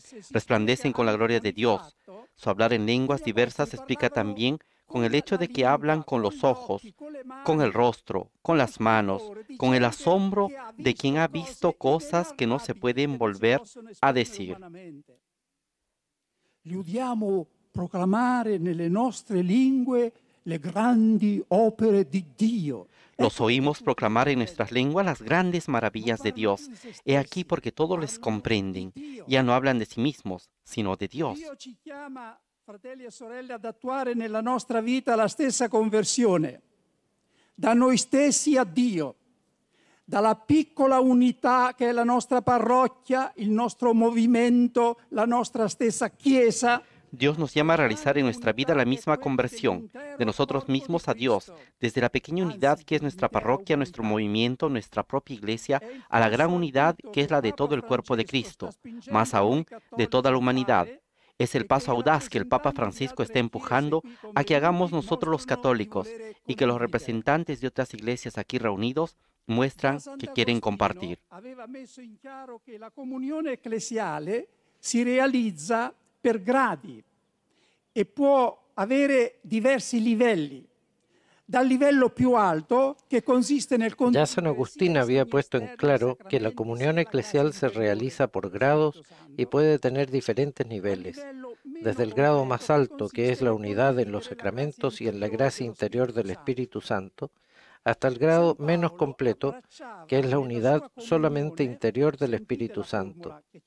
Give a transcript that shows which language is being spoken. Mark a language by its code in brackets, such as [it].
[es] Resplandecen con la gloria de Dios. Su hablar en lenguas diversas se explica también con el hecho de que hablan con los ojos, con el rostro, con las manos, con el asombro de quien ha visto cosas que no se pueden volver a decir. [it] Li udiamo proclamare nelle nostre lingue le grandi opere di Dio. [es] Los oímos proclamar en nuestras lenguas las grandes maravillas de Dios. He aquí porque todos les comprenden. Ya no hablan de sí mismos, sino de Dios. [it] Dio ci chiama, fratelli e sorelle, ad attuare nella nostra vita la stessa conversione, da noi stessi a Dio, dalla piccola unità che è la nostra parrocchia, il nostro movimento, la nostra stessa Chiesa. [es] Dios nos llama a realizar en nuestra vida la misma conversión, de nosotros mismos a Dios, desde la pequeña unidad que es nuestra parroquia, nuestro movimiento, nuestra propia iglesia, a la gran unidad que es la de todo el cuerpo de Cristo, más aún de toda la humanidad. Es el paso audaz que el Papa Francisco está empujando a que hagamos nosotros los católicos y que los representantes de otras iglesias aquí reunidos muestran que quieren compartir. [it] Aveva messo in chiaro che la comunione ecclesiale si realizza per gradi e può avere diversi livelli. Dal livello più alto, que consiste nel [es] Ya San Agustín había puesto en claro que la comunión eclesial se realiza por grados y puede tener diferentes niveles, desde el grado más alto, que es la unidad en los sacramentos y en la gracia interior del Espíritu Santo, hasta el grado menos completo, que es la unidad solamente interior del Espíritu Santo.